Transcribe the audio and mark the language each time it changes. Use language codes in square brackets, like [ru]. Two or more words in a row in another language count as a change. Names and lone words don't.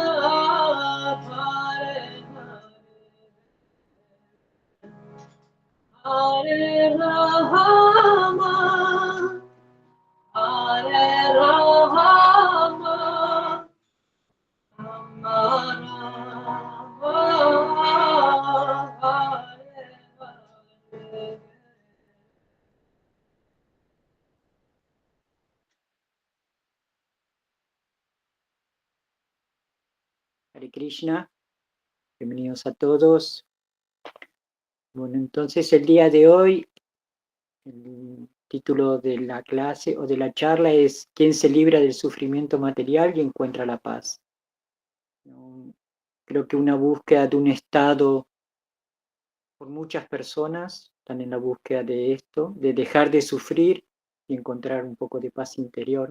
[sa] Hare Hare Hare Rama Hare Rama Rama Rama Hare Hare [es] Hare Krishna, bienvenidos a todos. Bueno, entonces el día de hoy, el título de la clase o de la charla es ¿Quién se libra del sufrimiento material y encuentra la paz? Creo que una búsqueda de un estado por muchas personas están en la búsqueda de esto, de dejar de sufrir y encontrar un poco de paz interior.